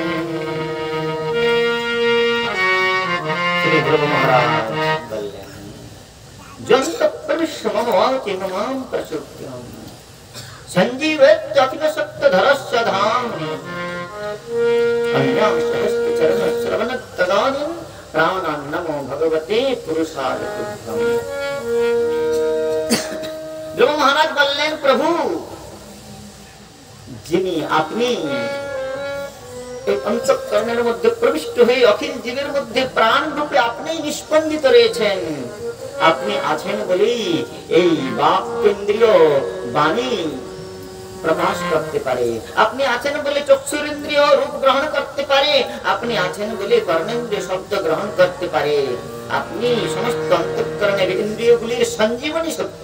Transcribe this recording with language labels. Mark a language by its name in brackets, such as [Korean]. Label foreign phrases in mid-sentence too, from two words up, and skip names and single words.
[Sanskrit] श्री ध्रुव महाराज जन्त प्रविश्य मम वाचमिमां प्रसूत्य संजीवत्याखिल सप्तधरस्य धाम्नि अन्यांस्तहस्तचरण श्रवणात्यगादि प्राणान्नमो भगवते पुरुषाय तुभ्यम्। [Bangla] ধ্রুব মহারাজ বললেন, প্রভু যিনি আপনি এই অন্তঃকরণের মধ্যে প্রবিষ্ট হয়ে অখিল জীবের মধ্যে প্রাণ রূপে আপনি নিষ্পন্দিত রয়েছেন, আপনি আছেন বলেই এই বাক্যেন্দ্রিয় বাণী প্রকাশ করতে পারে, আপনি আছেন বলে চক্ষুরেন্দ্রিয় রূপ গ্রহণ করতে পারে, আপনি আছেন বলে কর্ণেন্দ্রিয় শব্দ গ্রহণ করতে পারে, আপনি সমস্ত অন্তঃকরণের ইন্দ্রিয়গুলির সঞ্জীবনী শক্তি।